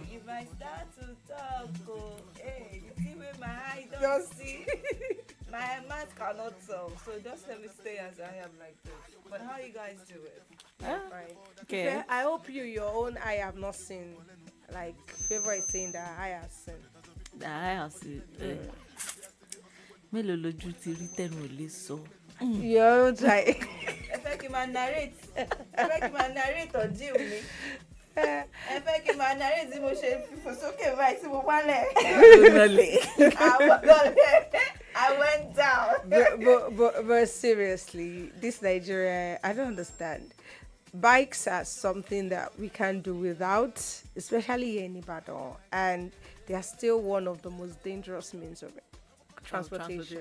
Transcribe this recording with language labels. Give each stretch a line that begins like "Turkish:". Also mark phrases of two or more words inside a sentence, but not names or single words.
English: If I start to talk, hey, you see where my eye don't Just see. My mouth cannot talk, so just let me stay as I am like this. But how you guys do it? Right. Okay. I hope your own eye have not seen. Like Favor is saying that I have seen. I have seen.
Yoruba: Mélòó lójú ti rí tẹnu ò lè sọ.
English: Your own eye.
Yoruba: Ẹ fẹ́ kí n máa narrate ọ̀dí mi. Ẹ fẹ́ kí n máa narrate tí mo ṣe fífò sókè báyìí tí mo wálẹ̀.
English: I went down. But seriously, this Nigeria, I don't understand. Bikes are something that we can't do without, especially here in Ibadan, and they are still one of the most dangerous means of transportation.